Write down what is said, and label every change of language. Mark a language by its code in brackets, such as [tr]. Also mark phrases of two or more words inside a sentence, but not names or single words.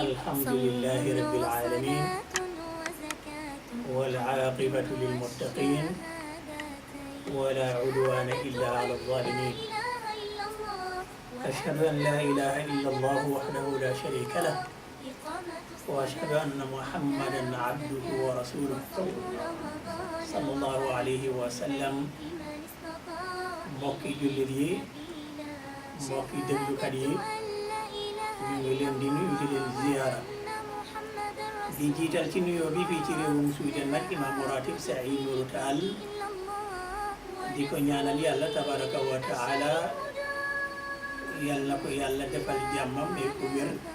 [ar] الحمد لله رب العالمين والعاقبة للمتقين ولا عدوان إلا على الظالمين أشهد أن لا إله إلا الله وحده لا شريك له وأشهد أن محمدا عبده ورسوله صلى الله عليه وسلم [wo] mbokki jullit yi mbokki déglukat yi ñu ngi leen di nuyu di leen ziyaara di jiital ci nuyoo bi fii ci réewum Sudan nag imam ratib Saïd Nourou Tall di ko ñaanal yàlla [ar] تبارك وتعالى [wo] yàlla ko yàlla defal jàmmam mais ko wér